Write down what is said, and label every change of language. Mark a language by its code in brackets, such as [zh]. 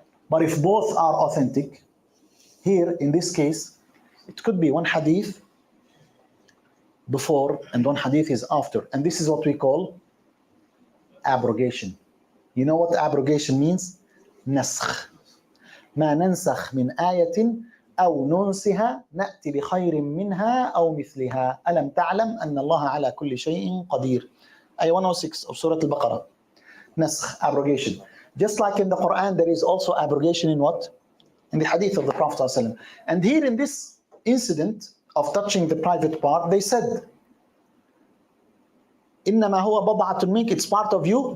[en] But if both are authentic, here in this case, it could be one hadith before and one hadith is after. And this is what we call abrogation. You know what abrogation means? نسخ. [ar] ما ننسخ من آية أو ننسها نأتي بخير منها أو مثلها ألم تعلم أن الله على كل شيء قدير. [en] آية 106 of Surah Al-Baqarah. Nasakh, abrogation. Just like in the Quran, there is also abrogation in what? In the hadith of the Prophet ﷺ. And here in this incident of touching the private part, they said, [ar] إِنَّمَا هُوَ بَضْعَةٌ مِنْكَ, [en] it's part of you.